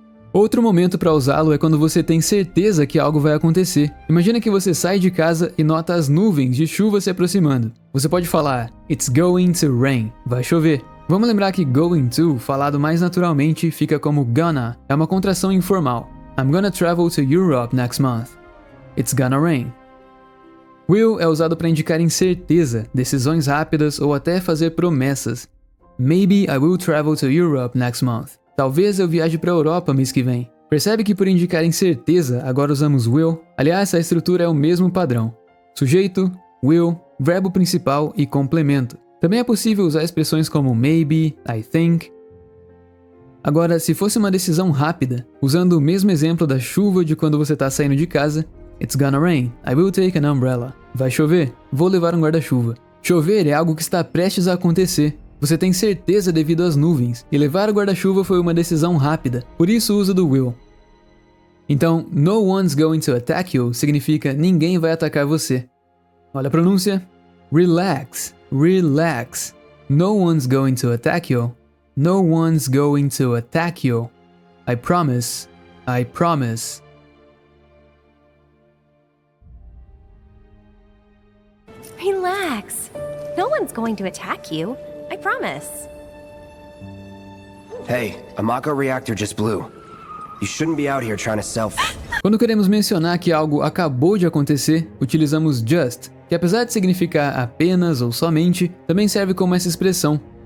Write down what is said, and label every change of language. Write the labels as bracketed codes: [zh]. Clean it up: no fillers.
[pt] Outro momento para usá-lo é quando você tem certeza que algo vai acontecer. Imagina que você sai de casa e nota as nuvens de chuva se aproximando. Você pode falar It's going to rain. Vai chover. Vamos lembrar que going to, falado mais naturalmente, fica como gonna. É uma contração informal. [en] I'm gonna travel to Europe next month. It's gonna rain. [pt] Will é usado para indicar incerteza, decisões rápidas ou até fazer promessas. [en] Maybe I will travel to Europe next month. [pt] Talvez eu viaje para a Europa mês que vem. Percebe que por indicar incerteza, agora usamos will? Aliás, a estrutura é o mesmo padrão. Sujeito, will, verbo principal e complemento. Também é possível usar expressões como maybe, I think. Agora, se fosse uma decisão rápida, usando o mesmo exemplo da chuva de quando você está saindo de casa, It's gonna rain. I will take an umbrella. Vai chover? Vou levar um guarda-chuva. Chover é algo que está prestes a acontecer. Você tem certeza devido às nuvens, e levar o guarda-chuva foi uma decisão rápida, por isso o uso do will. Então, no one's going to attack you significa ninguém vai atacar você. Olha a pronúncia. Relax, relax. [en] No one's going to attack you. No one's going to attack you. I promise, I promise. Relax. No one's going to attack you. I promise. Hey, a Mako reactor just blew. You shouldn't be out here trying to sell. [pt] Quando queremos mencionar que algo acabou de acontecer, utilizamos just, que apesar de significar apenas ou somente, também serve como essa expressão.